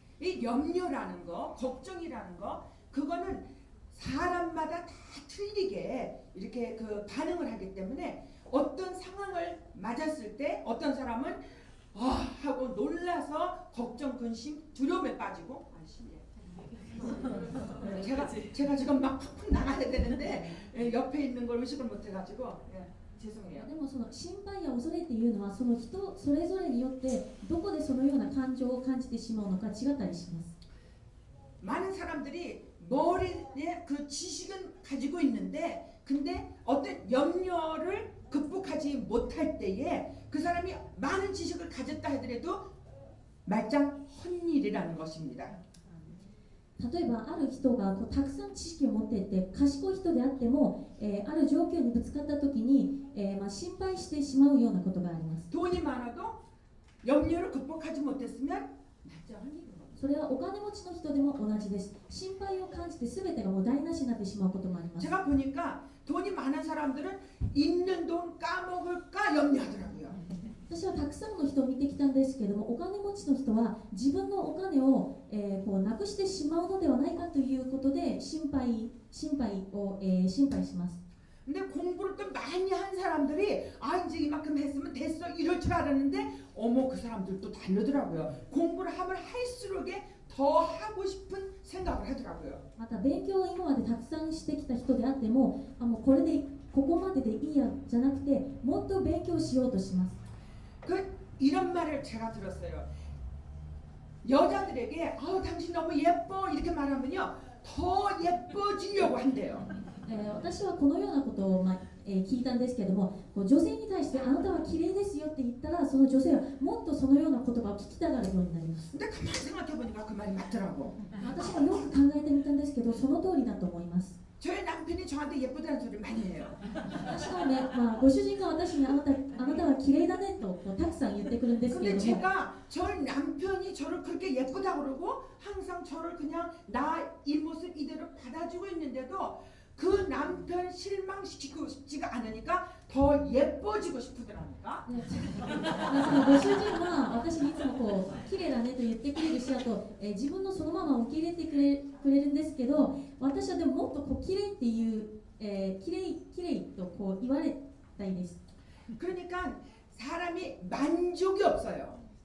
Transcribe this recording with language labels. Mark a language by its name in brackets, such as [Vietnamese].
[Korean] 이 염려라는 거, 걱정이라는 거, 그거는 사람마다 다 틀리게 이렇게 반응을 하기 때문에 어떤 상황을 맞았을 때 어떤 사람은 하고 놀라서 걱정, 근심, 두려움에 빠지고 제가 지금 막 팍팍 나가야 되는데 옆에 있는 걸 의식을 못 해가지고 죄송해요. [Japanese] でもその心配や恐れっていうのはその人それぞれによってどこでそのような感情を感じてしまうのか違ったりします。 [Korean] 많은 사람들이 머리에 그 지식은 가지고 있는데 근데 어떤 염려를 극복하지 못할 때에 그 사람이 많은 지식을 가졌다 하더라도 말짱 헛일이라는 것입니다. [Japanese] 例えばある人がたくさん知識を持っていて賢い人であっても、ある状況にぶつかった時に、心配してしまうようなことがあります。 [Korean] 돈이 많아도 염려를 극복하지 못했으면 말짱 헛일입니다. [Japanese] それはお金持ちの人でも同じです。心配を感じて全てがもう台無しになってしまうこともあります。 [Korean] 제가 보니까 돈이 많은 사람들은 있는 돈 까먹을까 염려하더라고요. [Japanese] 私はたくさんの人を見てきたんですけども、お金持ちの人は自分のお金を、なくしてしまうのではないかということで心配します。 [Korean] 근데 공부를 또 많이 한 사람들이 이제 이만큼 했으면 됐어 이럴 줄 알았는데 어머 그 사람들도 다르더라고요. 공부를 하면 할수록 더 하고 싶은 생각을 하더라고요. [Japanese] また勉強を今までたくさんしてきた人であっても、もうここまででいいやじゃなくてもっと勉強しようとします。 [Korean] 이런 말을 제가 들었어요. 여자들에게 당신 너무 예뻐 이렇게 말하면요 더 예뻐지려고 한대요. [Japanese] 私はこのようなことを、聞いたんですけれども、女性に対してあなたは綺麗ですよって言ったらその女性はもっとそのような言葉を聞きたがるようになります。 [Korean] 근데 가만히 생각해보니까 그 말이 맞더라고. [Japanese] 私もよく考えてみたんですけどその通りだと思います。 [Korean] 저희 남편이 저한테 예쁘다는 소리를 많이 해요. [Japanese] 私はね、ご主人が私にあなたは綺麗だねとたくさん言ってくるんですけれ [Korean] 근데 [Japanese] ども、 [Korean] 제가 저희 남편이 저를 그렇게 예쁘다고 그러고 항상 저를 그냥 나 이 모습 이대로 받아주고 있는데도 그 남편 실망시키고 싶지가 않으니까 더 예뻐지고 싶더라니까. [Japanese] そのご主人は私にいつも綺麗だねと言ってくれるし、あと、自分のそのまま受け入れてくれるんですけど、私はでももっと綺麗っていう、綺麗と言われたいです。 [Korean] 그러니까 사람이 만족이 없어요.